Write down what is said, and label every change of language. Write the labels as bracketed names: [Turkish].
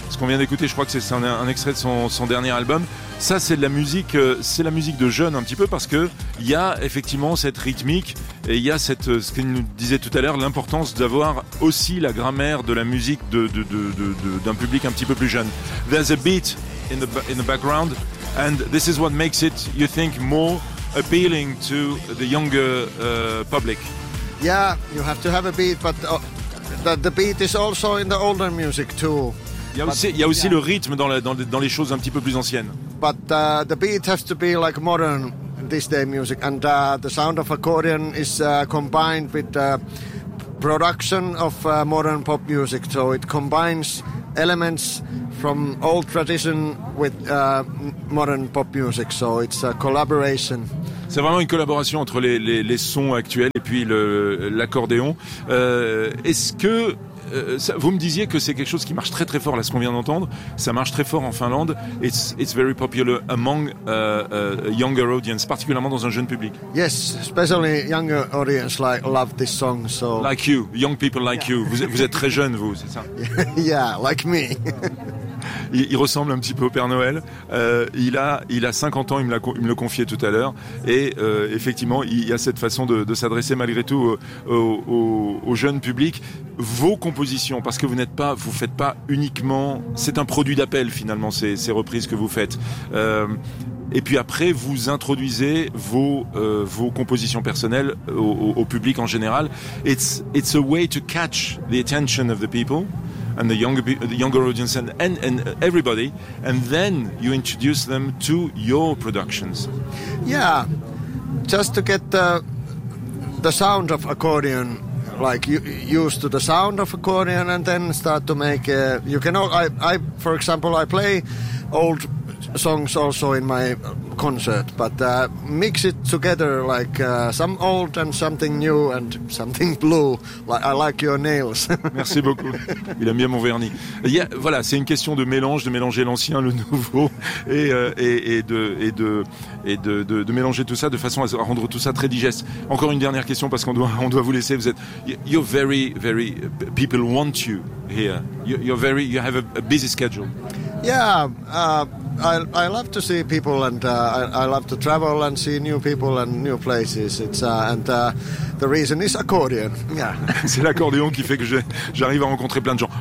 [French] Ce qu'on vient d'écouter, je crois que c'est un extrait de son dernier album. Ça, c'est la musique de jeunes un petit peu, parce que il y a effectivement cette rythmique et il y a cette, ce qu'il nous disait tout à l'heure, l'importance d'avoir aussi la grammaire de la musique de d'un public un petit peu plus jeune. [English] There's a beat in the background and this is what makes it, you think, more appealing to the younger public. Yeah, you have to have a beat, but the beat is also in the older music too. [French] Il y a aussi le rythme dans les choses un petit peu plus anciennes. [English] But the beat has to be like modern this day music, and the sound of accordion is combined with the production of modern pop music, so it combines elements from old tradition with modern pop music, so it's a collaboration. [French] C'est vraiment une collaboration entre les sons actuels et puis l'accordéon. Est-ce que vous me disiez que c'est quelque chose qui marche très très fort là, ce qu'on vient d'entendre. Ça marche très fort en Finlande. [English] It's very popular among younger audience, [French] particulièrement dans un jeune public. [English] Yes, especially younger audience like love this song. So like you, young people like you. [French] Vous êtes très jeune, vous, c'est ça? [English] Yeah, like me. [French] Il ressemble un petit peu au Père Noël. Il a 50 ans, il me l'a confié tout à l'heure. Et effectivement, il y a cette façon de s'adresser malgré tout au jeune public. Vos compositions, parce que vous ne faites pas uniquement. C'est un produit d'appel finalement, ces reprises que vous faites. Et puis après, vous introduisez vos compositions personnelles au public en général. [English] It's a way to catch the attention of the people. And the younger audience and everybody, and then you introduce them to your productions. Yeah, just to get the sound of accordion, like used to the sound of accordion, and then start to make. I for example, I play old songs also in my concert, but mix it together like some old and something new and something blue. Like, I like your nails. [French] Merci beaucoup. Il aime bien mon vernis. Yeah, voilà, c'est une question de mélanger l'ancien, le nouveau, et de mélanger tout ça de façon à rendre tout ça très digeste. Encore une dernière question parce qu'on doit vous laisser. Vous êtes [English] you're very very people want you here. You have a busy schedule. Yeah. I love to see people and I love to travel and see new people and new places. It's the reason is accordion. Yeah. [French] C'est l'accordéon qui fait que j'arrive à rencontrer plein de gens.